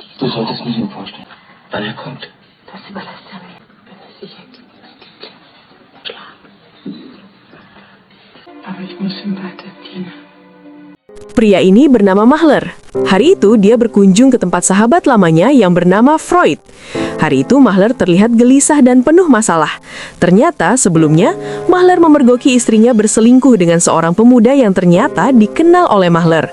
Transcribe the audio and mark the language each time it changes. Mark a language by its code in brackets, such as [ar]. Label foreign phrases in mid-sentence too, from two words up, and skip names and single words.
[de] solltest mich ihm vorstellen. Wann er kommt. Das überlässt er mir. Wenn er sicher ist, schlafen. Aber ich muss ihm weiter dienen. [id] Pria ini bernama Mahler. Hari itu dia berkunjung ke tempat sahabat lamanya yang bernama Freud. Hari itu Mahler terlihat gelisah dan penuh masalah. Ternyata sebelumnya Mahler memergoki istrinya berselingkuh dengan seorang pemuda yang ternyata dikenal oleh Mahler.